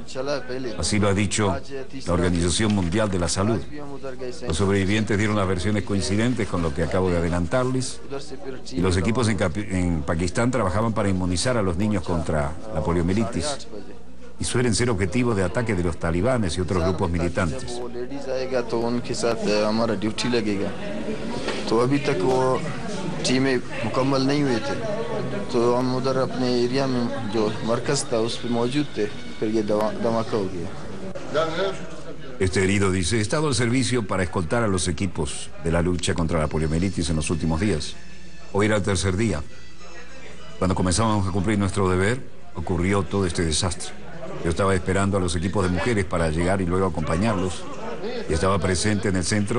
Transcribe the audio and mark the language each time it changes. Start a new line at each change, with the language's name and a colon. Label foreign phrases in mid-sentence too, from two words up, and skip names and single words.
Spanish: Así lo ha dicho la Organización Mundial de la Salud. Los sobrevivientes dieron las versiones coincidentes con lo que acabo de adelantarles, y los equipos en Pakistán trabajaban para inmunizar a los niños contra la poliomielitis y suelen ser objetivo de ataque de los talibanes y otros grupos militantes.
Urdu: ٹیمیں مکمل نہیں ہوئے تھے تو ہم ادھر اپنے ایریا میں جو مرکز تھا اس پر موجود تھے پھر یہ دھماکا ہو گیا.
Spanish: Este herido dice: he estado al servicio para escoltar a los equipos de la lucha contra la poliomielitis en los últimos días. Hoy era el tercer día. Cuando comenzamos a cumplir nuestro deber, ocurrió todo este desastre. Yo estaba esperando a los equipos de mujeres para llegar y luego acompañarlos, y estaba presente en el centro.